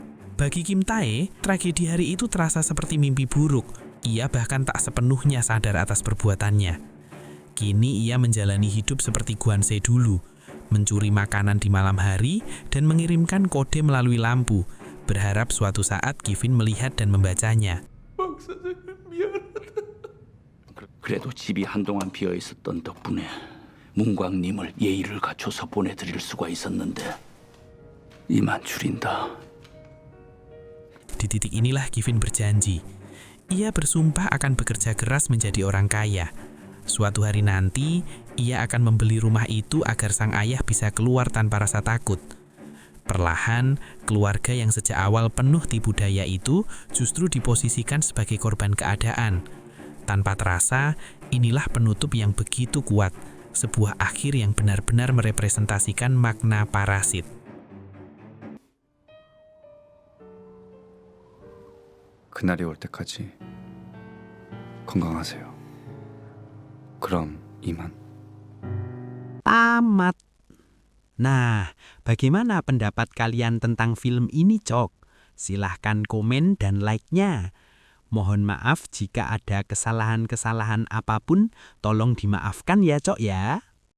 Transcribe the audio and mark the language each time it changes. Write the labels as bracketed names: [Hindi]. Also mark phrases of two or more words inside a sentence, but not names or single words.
[Indonesian] Bagi Kim Tae, tragedi hari itu terasa seperti mimpi buruk. Ia bahkan tak sepenuhnya sadar atas perbuatannya. Kini ia menjalani hidup seperti Gwanse dulu, mencuri makanan di malam hari dan mengirimkan kode melalui lampu, berharap suatu saat Kevin melihat dan membacanya. [Korean] 박 사장님 미안해. 그래도 집이 한동안 비어 있었던 덕분에 문광님을 예의를 갖춰서 보내드릴 수가 있었는데 이만 줄인다. [Indonesian] Di titik inilah Kevin berjanji. Ia bersumpah akan bekerja keras menjadi orang kaya. Suatu hari nanti, ia akan membeli rumah itu agar sang ayah bisa keluar tanpa rasa takut. Perlahan, keluarga yang sejak awal penuh tipu daya itu justru diposisikan sebagai korban keadaan. Tanpa terasa, inilah penutup yang begitu kuat, sebuah akhir yang benar-benar merepresentasikan makna parasit. [Korean] 그날이 올 때까지 건강하세요. 그럼 이만. [Indonesian] Tamat. Nah, bagaimana pendapat kalian tentang film ini, Cok? Silahkan komen dan like-nya. Mohon maaf jika ada kesalahan-kesalahan apapun, tolong dimaafkan ya, Cok ya.